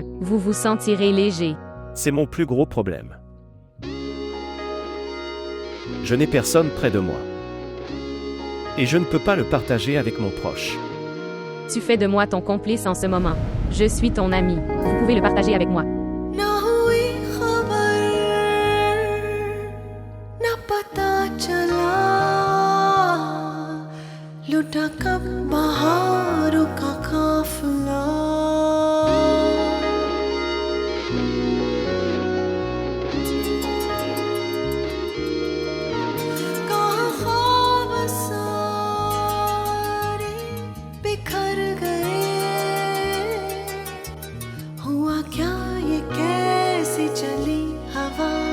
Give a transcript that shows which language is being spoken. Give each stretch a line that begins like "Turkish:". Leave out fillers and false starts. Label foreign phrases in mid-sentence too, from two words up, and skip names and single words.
French: Vous vous sentirez léger. C'est mon plus gros problème. Je n'ai personne près de moi. Et je ne peux pas le partager avec mon proche. Tu fais de moi ton complice en ce moment. Je suis ton ami. Vous pouvez le partager avec moi.
Hindi: ना हुई खबर ना पता चला लुटा कब बहारों का काफिला कहाँ ख्वाब सारे बिखर गए हुआ क्या ये कैसी चली हवा